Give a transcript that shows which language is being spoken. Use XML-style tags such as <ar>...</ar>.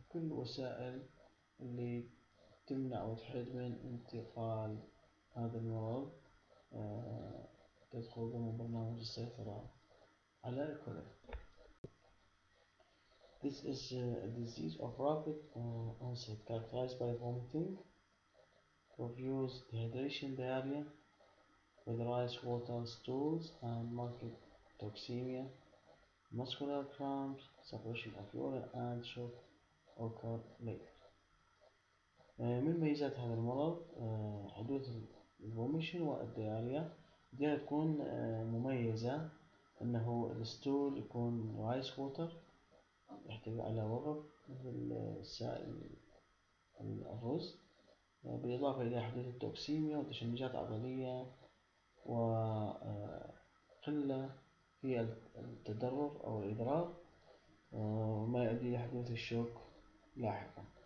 <ar>كل وسائل اللي تمنع وتحد من انتقال هذا المرض تدخل ضمن برنامج السيطرة على الكوليرا.</ar> <en>This is a disease of rapid onset characterized by vomiting, profuse dehydration, diarrhea, with rice water stools and marked toxemia, muscular cramps, suppression of urine and shock occur later.</en> <ar>من ميزات هذا المرض حدوث الفوميشن والدياريا. دي تكون مميزة انه الستول يكون رايس ووتر يحتوي على وغط مثل سائل الرز، بالإضافة إلى حدوث التوكسيميا وتشنجات عضلية وقلة في التدرر أو الإدرار، ما يؤدي إلى حدوث الشوك لاحقا.</ar>